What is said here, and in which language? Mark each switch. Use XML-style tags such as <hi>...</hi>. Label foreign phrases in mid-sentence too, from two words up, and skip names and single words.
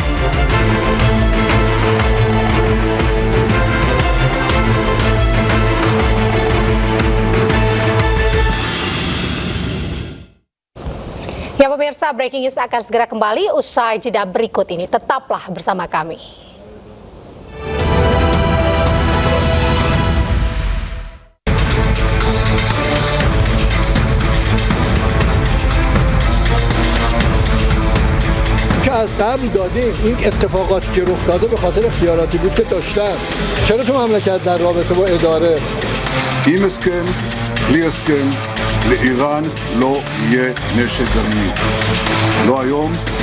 <id>Ya pemirsa,</id> <en>breaking news</en> <id>akan segera kembali usai jeda berikut ini. Tetaplah bersama kami.</id> <fa>از قبل دادیم این اتفاقاتی که رخ داده به خاطر اختیاراتی بود که داشتن. چرا تو مملکت در رابطه با اداره</fa> <he>עם הסכם, בלי הסכם, לאיראן לא יהיה נשק גרעיני. לא היום.</he>